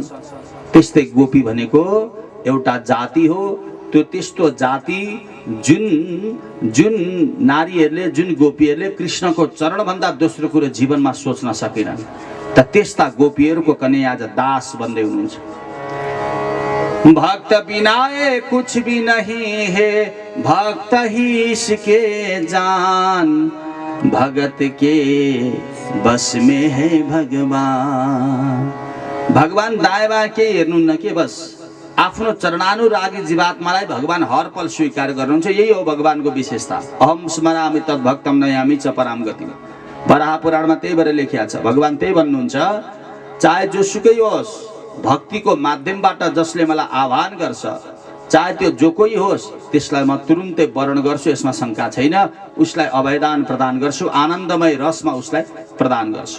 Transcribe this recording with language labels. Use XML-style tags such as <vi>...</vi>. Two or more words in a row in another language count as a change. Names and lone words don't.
<ne>त्यस्तै गोपी भनेको एउटा जाति हो। त्यो त्यस्तो जाति जुन नारीहरूले, जुन गोपीहरूले कृष्णको चरणभन्दा दोस्रो कुरो जीवनमा सोच्न सकेनन्, त त्यस्ता गोपीहरूको कन्या आज दास बन्दै हुनुहुन्छ।</ne> <hi>भक्त बिना ये कुछ भी नहीं है, भक्त ही इसके जान, भगत के बस में है भगवान।</hi> <ne>भगवान दायाँ बायाँ के हेर्नुहुन्न के, बस आफ्नो चरणानुरागी जीवात्मालाई भगवान हर पल स्वीकार गर्नुहुन्छ। यही हो भगवानको विशेषता।</ne> <sa>अहम स्मरामि तद्भक्तम नयामि च पराम गतिम।</sa> <ne>वराह पुराणमा त्यही भएर लेखिएको छ। भगवान त्यही भन्नुहुन्छ, चाहे जोसुकै होस्, भक्तिको माध्यमबाट जसले मलाई आह्वान गर्छ, चाहे त्यो जो कोही होस्, त्यसलाई म तुरुन्तै वर्ण गर्छु, यसमा शङ्का छैन। उसलाई अभयदान प्रदान गर्छु, आनन्दमय रसमा उसलाई प्रदान गर्छु।</ne>